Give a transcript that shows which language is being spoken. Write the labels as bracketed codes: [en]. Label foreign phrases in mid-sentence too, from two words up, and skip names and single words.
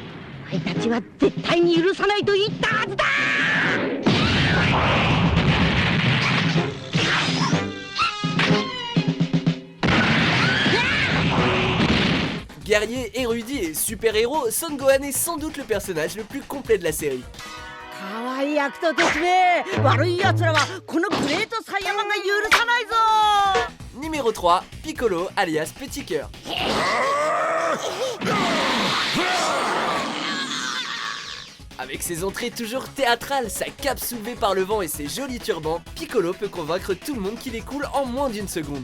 [fr] Guerrier, érudit et super-héros, Son Gohan est sans doute le personnage le plus complet de la série. [ja] 可愛い悪党ですね。悪い奴らはこのグレートサイヤマンが許さないぞ。 [fr] Numéro 3, Piccolo alias Petit Cœur. Avec ses entrées toujours théâtrales, sa cape soulevée par le vent et ses jolis turbans, Piccolo peut convaincre tout le monde qu'il est cool en moins d'une seconde.